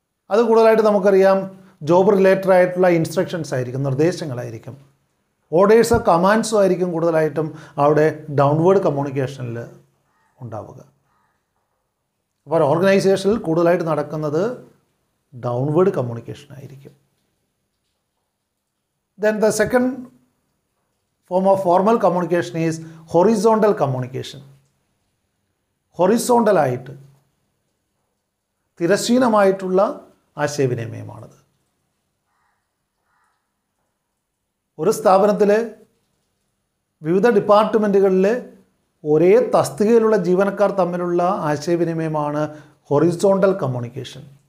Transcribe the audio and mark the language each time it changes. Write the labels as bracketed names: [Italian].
[Malayalam] അത് കൂടുതലായിട്ട് നമുക്കറിയാം ജോബ് റിലേറ്റഡ് ആയിട്ടുള്ള ഇൻസ്ട്രക്ഷൻസ് ആയിരിക്കും, നിർദ്ദേശങ്ങളായിരിക്കും, ഓർഡേഴ്സോ കമാൻഡ്സോ ആയിരിക്കും കൂടുതലായിട്ടും അവിടെ ഡൗൺവേർഡ് കമ്മ്യൂണിക്കേഷനിൽ ഉണ്ടാവുക. അപ്പോൾ ഓർഗനൈസേഷനിൽ കൂടുതലായിട്ട് നടക്കുന്നത് ഡൗൺവേർഡ് കമ്മ്യൂണിക്കേഷൻ ആയിരിക്കും. [English] Then the second form of formal communication is horizontal communication. [Malayalam] Horizontal ആയിട്ട്, തിരശ്ചീനമായിട്ടുള്ള ആശയവിനിമയമാണത്. ഒരു സ്ഥാപനത്തിലെ വിവിധ ഡിപ്പാർട്ട്മെൻറ്റുകളിലെ ഒരേ തസ്തികയിലുള്ള ജീവനക്കാർ തമ്മിലുള്ള ആശയവിനിമയമാണ് ഹൊറിസോണ്ടൽ കമ്മ്യൂണിക്കേഷൻ.